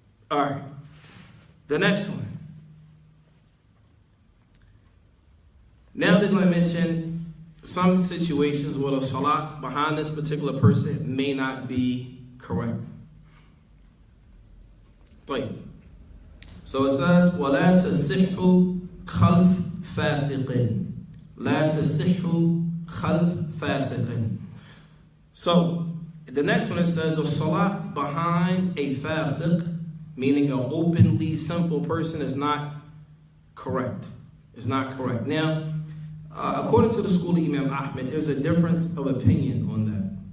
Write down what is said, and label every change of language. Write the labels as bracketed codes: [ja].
[en] All right. The next one. Now they're going to mention some situations where the salat behind this particular person may not be correct. So it says, [ar] وَلَا تَصِحُّ خَلْفَ فَاسِقٍ. لَا تَصِحُّ خَلْفَ فَاسِقٍ. [en] So the next one, it says the salat behind a fasiq, meaning an openly sinful person, is not correct. It's not correct. Now, according to the school of Imam Ahmed, there's a difference of opinion on that.